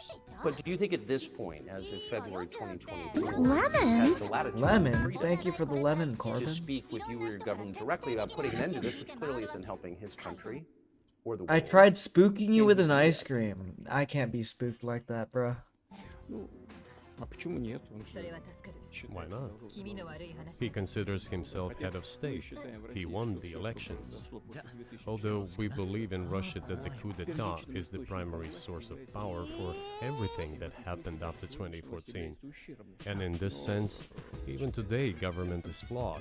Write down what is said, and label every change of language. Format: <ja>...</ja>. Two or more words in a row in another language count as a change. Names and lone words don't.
<en>But do you think at this point, as of February 2024, Lemons? has the latitude and Lemons. freedom Thank you for the lemon, to Corbin. speak with you or your government directly about putting an end to this, which clearly isn't helping his country or the world? I tried spooking you with an ice cream. I can't be spooked like that, bruh.</en> <ru>А почему нет? Он же</ru> <ja>それは助かる</ja> <ru>считает,</ru> <en>Why not?</en> <ru>что</ru> <ja>君の悪い話</ja> <en>He considers himself head of state. He won the elections. Although we believe in Russia that the coup d'etat is the primary source of power for everything that happened after 2014. And in this sense, even today government is flawed.</en>